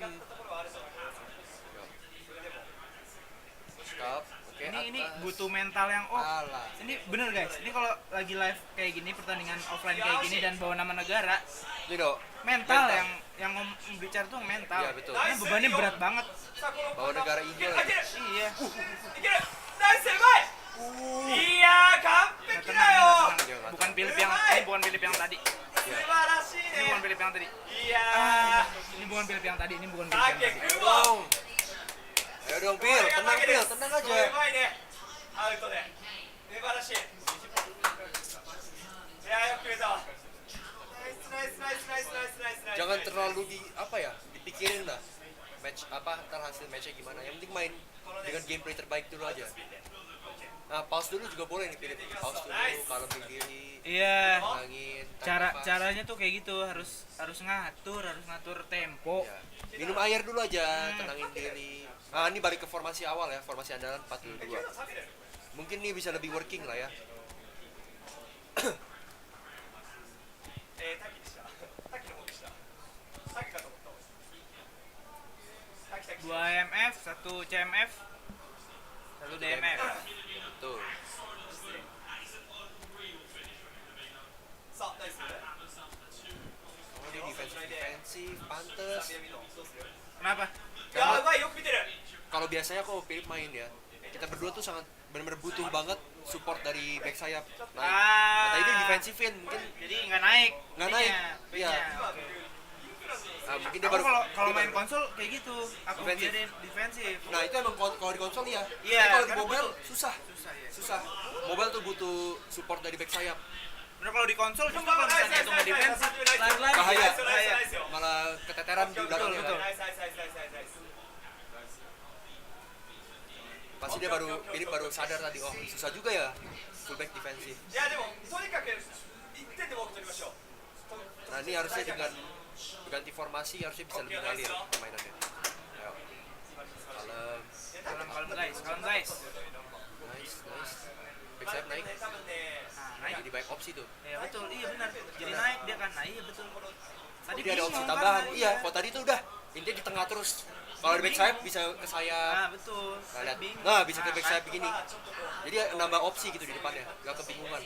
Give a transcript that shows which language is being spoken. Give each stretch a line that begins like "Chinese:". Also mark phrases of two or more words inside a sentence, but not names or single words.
Indonesian: Stop. Oke, Ini atas. butuh mental yang Alah. ini bener guys. Ini kalau lagi live kayak gini, pertandingan offline kayak gini dan bawa nama negara, Ini dong. mental yang bicara tuh mental. Iya, betul. Ini bebannya berat banget. Bawa negara Indo lagi. Iya.
Japanese: いけるナイスうまいいやー完璧だよ
Indonesian: Bukan Philip ini bukan Philip yang tadi.
Japanese: 素晴らしい
Indonesian: Ini
Japanese: ね
Indonesian: bukan Philip yang tadi.
Japanese: いや
Indonesian: Ini bukan Philip yang tadi.
Japanese: ータケ
Indonesian: tadi.
Japanese: クワ
Indonesian: Ayo dong, Phil. Tenang, Phil. Tenang
Japanese: これう
Indonesian: aja.
Japanese: まいねアウトで素晴らしいいやーよく決めたわナイスナイスナイスナイスナイスナイス
Indonesian: Jangan terlalu dipikirin lah. Match ntar hasil matchnya gimana. Yang penting main dengan gameplay terbaik dulu aja. Nah, pause dulu juga boleh nih, Philip. Pause dulu, kalau diri, Iya. tenangin. Caranya tuh kayak gitu, harus ngatur tempo. Ya. Minum air dulu aja, tenangin diri. Nah, ini balik ke formasi awal ya, formasi andalan 4-2. Mungkin ini bisa lebih working lah ya.
Japanese: タキでしたタキの方でしたタキかと思ったタキタキ
Indonesian: 2 MF, 1 CMF, 1 DMF. Tuh.
Japanese: さあナイス
Indonesian: Oh, dia defensif, pantes.
Japanese: 南野どうする
Indonesian: Kenapa?
Japanese: いやーうまいよく見てる
Indonesian: Kalau biasanya kalau Philip main ya, kita berdua tuh sangat benar-benar butuh banget support dari back sayap. Nah, tadi dia defensifin, mungkin Jadi nggak naik. Nggak naik. P-nya. Iya. Oke. mungkin dia Aku baru kalau dia main baru- konsol kayak gitu, aku Defensif. biarin defensif. Nah, itu emang kalau di konsol ya. Iya, Tapi kalau di karena mobile butuh- susah. ya. Susah. Mobile tuh butuh support dari back sayap. Bener kalau di konsol justru kalau misalnya itu nggak defensif, lari-lari. Bahaya. Bahaya. Malah keteteran di belakangnya. betul. kan.
Japanese: ナイスナイスナイスナイスナイスナイス
Indonesian: Pasti dia Philip baru sadar tadi, oh susah juga ya fullback defensif.
Japanese: いやでもとにかく1点でも多く取りましょう
Indonesian: Nah, ini harusnya dengan ganti formasi harusnya bisa lebih ngalir permainannya. Ayo. Kalem. Kalem guys, kalem guys. Nice. Back sayap naik.
Japanese: 多分ね
Indonesian: Nah, naik. Jadi banyak opsi tuh. Ya betul, iya benar. Jadi naik dia kan, nah iya betul. Tadi Dia ada opsi bingung tambahan. kan, Iya, kalau tadi tuh udah intinya di tengah terus. Kalau di back sayap bisa ke sayap. Nah betul. Nah, lihat. Bingung. Nah, bisa ke back kan. sayap begini. Jadi nambah opsi gitu di depannya, nggak kebingungan.